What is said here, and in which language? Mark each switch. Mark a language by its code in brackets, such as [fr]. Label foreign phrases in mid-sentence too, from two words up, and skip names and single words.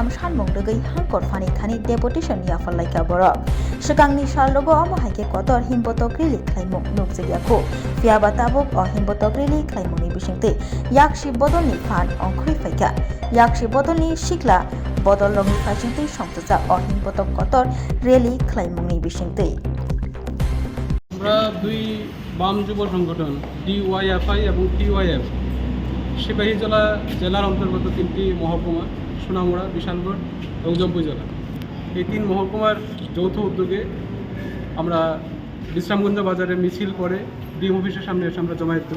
[trp] सानमुं रगै हांकर फानि थानि डेपुटेशन याफालायका बरक सिगांनि सालरगो अमहायके कतर हिमबतक रिलि खलायमुं नुकजेयाखौ फियाबा ताबुक अ हिमबतक रिलि खलायमुंनि बिसिंते याकशी बदलनि फान अंख्रै फायका याकशी बदलनि सिख्ला बदल रगनि फायसिंते संतजा अ हिमबतक कतर रिलि खलायमुंनि बिसिंते [bn] আমরা দুই বাম যুব সংগঠন ডিওয়াইএফআই এবং টিওয়াইএফ সিপাহীজলা জেলার অন্তর্গত তিনটি মহকুমা সোনামুড়া, বিশালগড় এবং জম্পুই জেলা, এই তিন মহকুমার যৌথ উদ্যোগে আমরা বিশ্রামগঞ্জ বাজারে মিছিল করে ডিএম অফিসের সামনে এসে আমরা জমায়েত করি।